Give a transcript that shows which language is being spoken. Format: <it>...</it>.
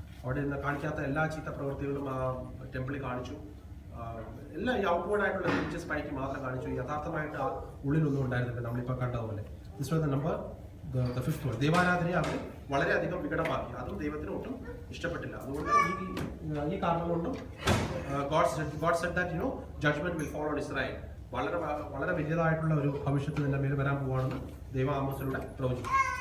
<ml>അവിടെ നിന്ന് കാണിക്കാത്ത എല്ലാ ചീത്ത പ്രവൃത്തികളും ആ ടെമ്പിളിൽ കാണിച്ചു. എല്ലാം ഈ ഔട്ട്വേർഡ് ആയിട്ടുള്ള റിലീജിയസ് പൈക്ക് മാത്രം കാണിച്ചു. യഥാർത്ഥമായിട്ട് ആ ഉള്ളിലൊന്നും ഉണ്ടായിരുന്നില്ല. നമ്മളിപ്പോൾ കണ്ടതുപോലെ</ml> <en>This was the number the fifth one.</en> <ml>ദൈവാരാധനയെ അവർ വളരെയധികം വികടമാക്കി. അതും ദൈവത്തിന് ഒട്ടും ഇഷ്ടപ്പെട്ടില്ല. അതുകൊണ്ട് ഈ കാരണം കൊണ്ടും</ml> <en>God said that judgment will fall on Israel.</en> <ml>വളരെ വളരെ വലിയതായിട്ടുള്ള ഒരു ഭവിഷ്യത്ത് നിന്റെ മേൽ വരാൻ പോവാണെന്ന് ദൈവം ആമോസിലൂടെ പ്രവചിച്ചു.</ml>